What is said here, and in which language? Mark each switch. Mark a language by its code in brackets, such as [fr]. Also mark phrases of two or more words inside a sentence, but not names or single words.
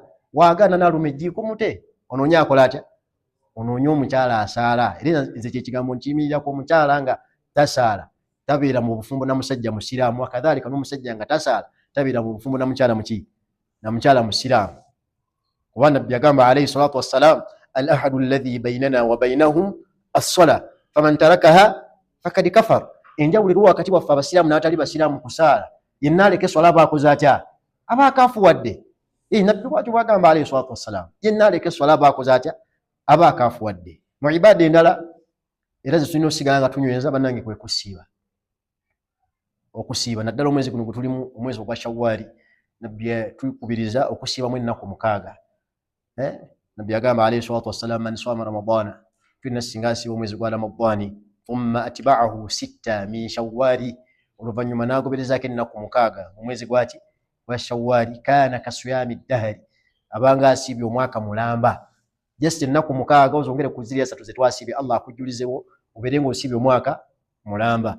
[lg] Waagaana n'aluma ejjiiko mute, onoonya akola atya? Onoonya omukyala asaala. Era nze kye kigambo nkiyimirirako, omukyala nga tasaala tabeera mu bufumbo na musajja musiraamu, akadhalika n'omusajja nga tasaala tabeera mu bufumbo na mukyala musiraamu. Kuba Nabbi yagamba [ar] عليه الصلاة والسلام العهد الذي بيننا وبينهم الصلاة فمن تركها فقد كفر. [lg] Enjawulo wakati waffe abasiraamu n'abatali basiraamu kusaala, yenna aleke swala aba akoze atya? Aba akaafuwadde. Nabbi bw'atyo bw'agamba [ar] عليه الصلاة والسلام, [lg] yenna aleke swala aba akoze atya? Aba akaafuwadde. Mu ibaada endala era ze tulina osigala nga tunyweza bannange kwe kusiiba. Okusiiba naddala omwezi guno gwe tulimu, omwezi ogwa Shawwali, Nabbi tukubiriza okusiibamu ennaku 6. Nabbi yagamba [ar] عليه الصلاة والسلام من صام رمضان, [lg] tulina singa asiiba omwezi gwa Ramadani, [ar] ثم أتبعه 6 من شوال, [lg] oluvannyuma n'agoberezaako ennaku 6 mu mwezi gwa Shawwali, [ar] كان كصيام الدهر, [lg] abanga asiibye omwaka mulamba. Just ennaku 6 ozongere ku ziri 3 ze twasiibye, Allah akujjulizewo obeere ng'osiibye omwaka mulamba.